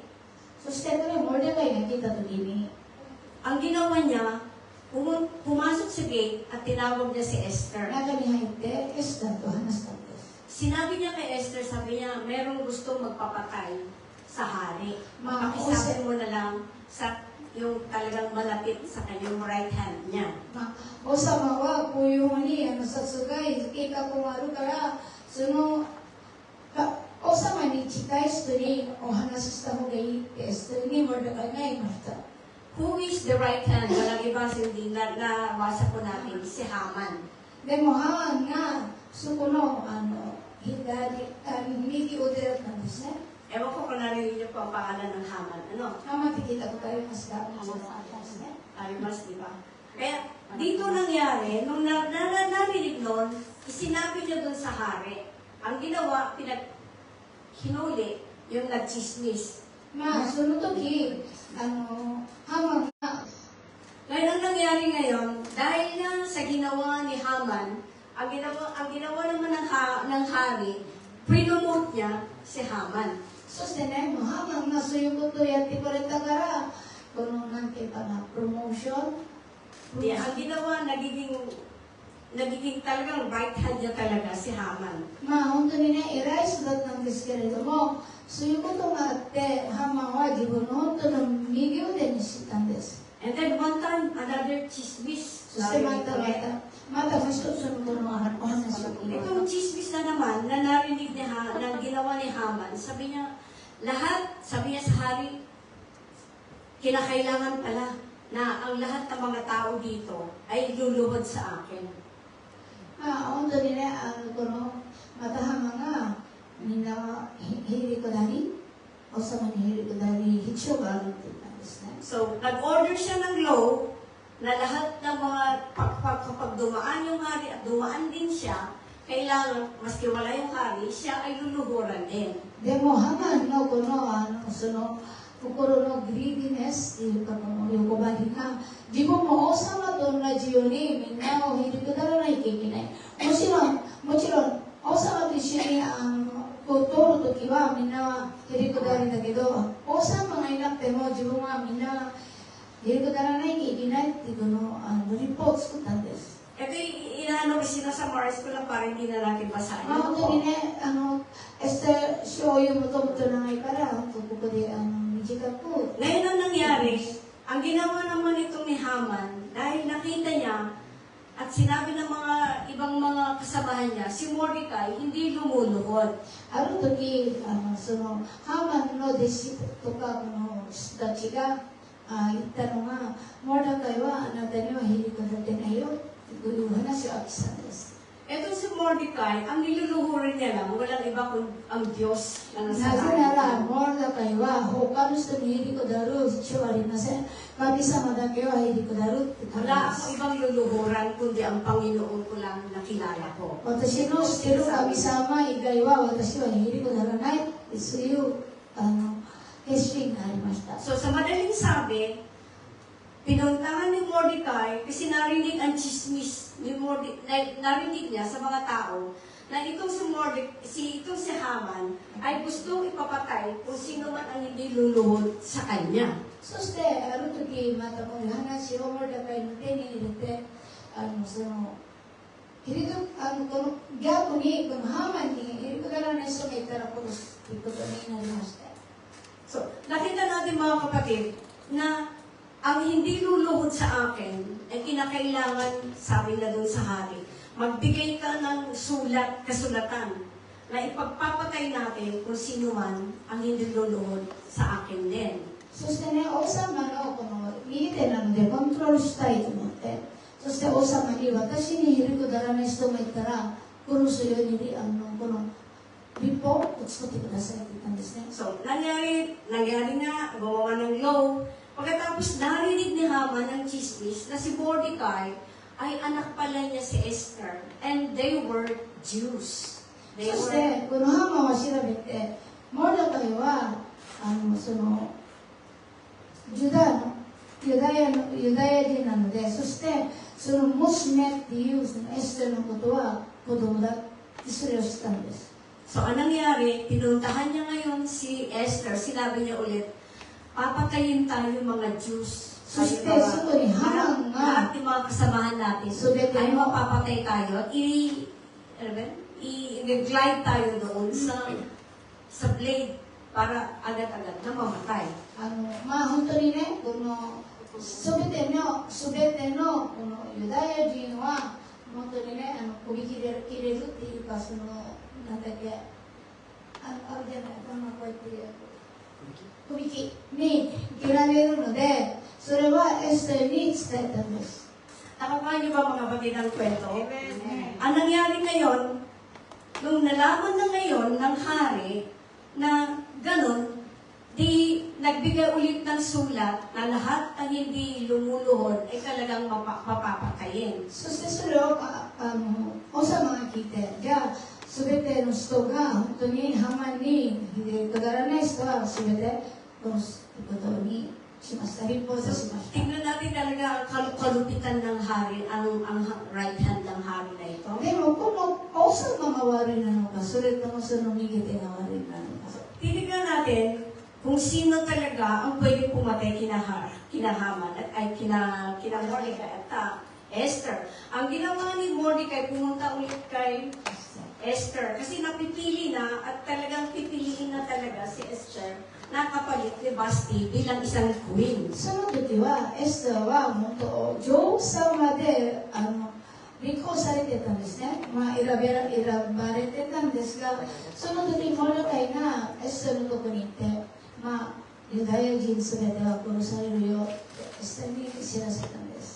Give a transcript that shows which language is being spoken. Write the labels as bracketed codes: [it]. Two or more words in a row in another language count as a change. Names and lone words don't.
[ja] そしてこれモルデカイが聞いた時に、 [tl] ang ginawa niya, pumasok sa gate at tinawag niya si Esther. [ja] 中に入ってエスターと話したんです。 [tl] Sinabi niya kay Esther, sabi niya, merong gustong magpapatay sa hari. Pakisabi mo na lang sa yung talagang malapit sa kanyang [en] right hand [tl] niya. [ja] まあ、王様はこういうふうに殺害計画もあるから、そのにお話しした方がいいってエステルにモルデカイが言いました。 [en] Who is the right hand? [tl] Walang iba hindi na nabasa po natin, si Haman. [ja] でもハマンがそこの右腕だったんですね。 [tl] Ewan ko kung narinig niyo po ang pangalan ng Haman. Ano? [ja] ハマンって聞いたことありますか？もちろんありますね。 Arimas, [tl] di ba? Kaya dito nangyari, nung narinig nun, isinabi niya dun sa hari. Ang ginawa, hinuli yung nagchismis. [ja] まあその時ハマンが [tl] Ngayon, ang nangyari ngayon, dahil nga sa ginawa ni Haman, ang ginawa naman ng hari, prinomote niya si Haman. [ja] そしてね、もうハマンがそういうことをやってくれたから、このなんていうかな、プロモーション。 [tl] Di, ang ginawa, nagiging talagang [en] right hand [tl] niya talaga si Haman. [ja] まあ本当にね、偉い人だったんですけれども、そういうことがあって、ハマンは自分の本当の右腕にしたんです。 [en] And then one time, another chismis. [ja] そしてまたもう一つのこのお話を聞いて。 [tl] Itong chismis na naman, na narinig niya, na ginawa ni Haman, sabi niya sa hari, kinakailangan pala na ang lahat ng mga tao dito ay luluhod sa akin. [ja] まあ本当にね、このまたハマンがみんなはへりくだり、王様にへりくだり必要があるって言ったんですね。 [tl] So, nag-order siya ng law na lahat ng mga kapag dumaan yung hari at dumaan din siya, kailangan, maski wala yung hari, siya ay luluhuran din. [ja] でもハマンのこのその心のグリーディネスっていうかこの欲張りが自分も王様と同じようにみんなをへりくだらないといけない。もちろん王様と一緒にこう通るときはみんなはへりくだりだけど、王様がいなくても自分はみんなへりくだらないといけないっていうのをリポート作ったんです。 [tl] Ito yung sinasamaris ko lang para hindi na natin basahin. [ja] まあ本当にね、エステル書を読むともとないから、ここで短く。 [tl] Ngayon ang nangyari, ang ginawa naman itong ni Haman, dahil nakita niya at sinabi ng mga ibang mga kasamahan niya, si Mordecai hindi lumuluhod. [ja] ある時そのハーマンの弟子とかこの人たちが言ったのが、モルデカイはあなたにはへりくだってないよという話をしたんです。 [tl] Ito si Mordecai, ang niluluhurin niya lang, walang iba kung ang Diyos na [ja] な [tl] nasa [ja] ぜ [tl] langit. [ja] なら、モルデカイは他の人にへりくだる必要はありません。神様だけはへりくだるって言ったん [tl] Wala [ja] で [tl] akong [ja] す。 [tl] ibang luluhuran, kundi ang Panginoon ko lang nakilala ko. [ja] 私の知ってる神様以外は私はへりくだらないってそういう決心がありました。 [tl] So sa madaling sabi, pinuntahan ni Mordecai kasi narinig ang chismis ni narinig niya sa mga tao na itong si Haman ay gustong ipapatay kung sino man ang hindi luluhod sa kanya. [ja] そしてある時またこの話をモルデカイの手に入れてこの逆にこのハーマンにへりくだらない人がいたら殺すということになりました。 [tl] So, nakita natin mga kapatid na ang hindi luluhod sa akin ay kinakailangan, sabi na doon sa hari, magbigay ka ng kasulatan na ipagpapatay natin kung sino man ang hindi luluhod sa akin din. [ja] そしてね、王様のこの右手なのでコントロールしたいと思って、そして王様に私にへりくだらない人がいたら殺すようにこの立法を作ってくださいって言ったんですね。 [tl] So, nangyari nga, gumawa ng law. Pagkatapos narinig ni Haman ng chismis na si Mordecai ay anak pala niya si Esther. [en] And they were Jews. [ja] そしてこのハーマンは調べて、モルデカイはそのユダヤ人なので、そしてその娘っていうそのエステルのことは子供だってそれを知ったんです。 [tl] So, anong nangyari? Pinuntahan niya ngayon si Esther. Sinabi niya ulit, papatayin tayo mga Jews. So, so ni Haman lahat ng mga kasamahan natin ay mapapatay tayo. I-glide tayo doon sa blade para agad-agad na mamatay. [ja] まあ本当にね、このすべてのこのユダヤ人は本当にね、首切れるっていうか、なんだっけ、 あれじゃないかな、こうやって首切に切られるので、それはエステルに伝えたんです。 [tl] Nakakain niyo ba mga kapatid ang kwento? Ang nangyari ngayon, nung nalaman na ngayon ng hari na ganun, di nagbigay ulit ng sulat na lahat ng hindi lumuluhod ay talagang mapapatayin. [ja] そしてそれを王様が聞いて、じゃあすべての人が本当にハマにくだらない人はすべてこのことにしました。立法としました。 [tl] Tingnan natin talaga ang kalupitan ng hari, ang [en] right hand [tl] ng hari na ito. [ja] でもこの王様が悪いなのか、それともその右手が悪いなのか。 [tl] Tinignan natin kung sino talaga ang pwede pumatay kina Haman at ay kina Mordecai at Esther. Ang ginawa ni Mordecai, pumunta ulit kay Esther kasi napipili na at talagang pipiliin na talaga si Esther na kapalit ni Vashti bilang isang queen. [ja] その時はエステラは本当女王様で立候補されてたんですね。まあ選ばれてたんですが、その時モルデカイがエステラのとこに行って、まあユダヤ人すべては殺されるよってエステラに知らせたんです。